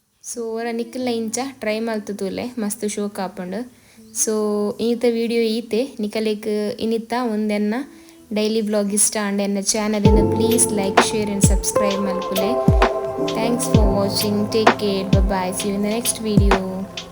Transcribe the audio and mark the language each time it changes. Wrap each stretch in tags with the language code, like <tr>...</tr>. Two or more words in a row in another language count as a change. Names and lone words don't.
<tcy>ಸೊ ಅವರ ನಿಕ್ಕಲ್ನ ಇಂಚ ಟ್ರೈ ಮಲ್ತುತೂಲೆ ಮಸ್ತ್ ಶೋಕ್ ಆಪುಂಡು. ಸೊ ಇನ್ನಿತ ವಿಡಿಯೋ ಈತೆ ನಿಕಲೆಗ್ ಇನ್ನಿತ ಒಂದೆನ್ನ</tcy> <en>daily vlog</en> <tcy>ಇಷ್ಟ ಆಂಡ್ ಎನ್ನ ಚಾನಲಿನ</tcy> <en>please like share and subscribe</en> <tcy>ಮಲ್ಪುಲೆ.</tcy> <en>Thanks for watching. Take care. Bye. See you in the next video.</en>